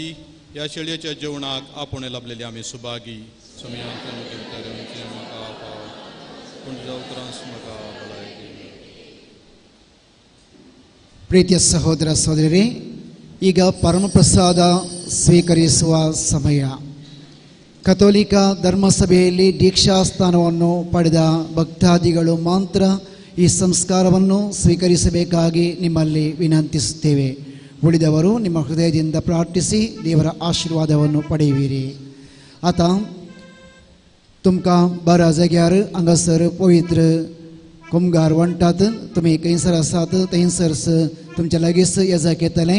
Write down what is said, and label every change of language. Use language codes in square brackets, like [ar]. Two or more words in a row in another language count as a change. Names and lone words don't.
[kok] ह्या शेळयेच्या जेवणाक आपण लाभलेले आमी सुभागी. [kn] ಪ್ರೀತಿಯ ಸಹೋದರ ಸಹೋದರರೇ, ಈಗ ಪರಮಪ್ರಸಾದ ಸ್ವೀಕರಿಸುವ ಸಮಯ. ಕಥೋಲಿಕ ಧರ್ಮಸಭೆಯಲ್ಲಿ ದೀಕ್ಷಾಸ್ಥಾನವನ್ನು ಪಡೆದ ಭಕ್ತಾದಿಗಳು ಮಾತ್ರ ಈ ಸಂಸ್ಕಾರವನ್ನು ಸ್ವೀಕರಿಸಬೇಕಾಗಿ ನಿಮ್ಮಲ್ಲಿ ವಿನಂತಿಸುತ್ತೇವೆ. ಉಳಿದವರು ನಿಮ್ಮ ಹೃದಯದಿಂದ ಪ್ರಾರ್ಥಿಸಿ ದೇವರ ಆಶೀರ್ವಾದವನ್ನು ಪಡೆಯುವಿರಿ. [kok] आता तुमकां बारा जाग्यार हांगासर पवित्र कुमगार वणटात. तुमी खंयसर आसात थंयसर तुमच्या लागींच येजक येतलें.